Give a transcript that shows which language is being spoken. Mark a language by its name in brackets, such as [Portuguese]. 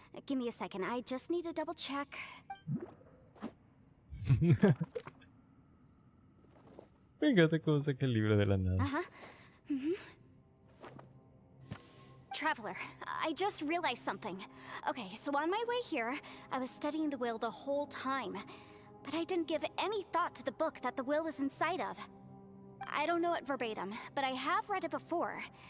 [English] Give me a second, I just need to double check. [Spanish] Me encanta cómo saca el libro de la nada. [English] Traveler, I just realized something. Okay, so on my way here, I was studying the will the whole time. But I didn't give any thought to the book that the will was inside of. I don't know it verbatim, but I have read it before.